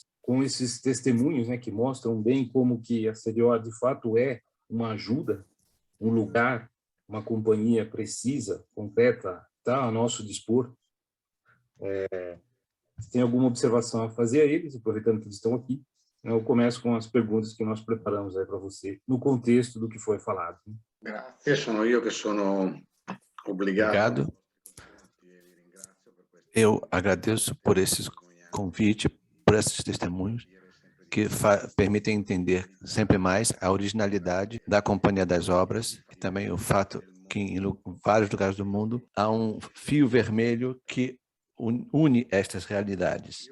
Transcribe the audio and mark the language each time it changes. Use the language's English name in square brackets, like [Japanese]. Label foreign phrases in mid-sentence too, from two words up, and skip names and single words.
[Portuguese] Com esses testemunhos, né, que mostram bem como que a CDO de fato é uma ajuda, um lugar, uma companhia precisa, completa, está a nosso dispor. Se tem alguma observação a fazer a eles, aproveitando que eles estão aqui, eu começo com as perguntas que nós preparamos aí para você, no contexto do que foi falado. [Italian] Grazie, sono io che sono obrigado. [Portuguese] Obrigado. Eu agradeço por esse convite, por esses testemunhos que permitem entender sempre mais a originalidade da Companhia das Obras e também o fato que em vários lugares do mundo há um fio vermelho que une estas realidades.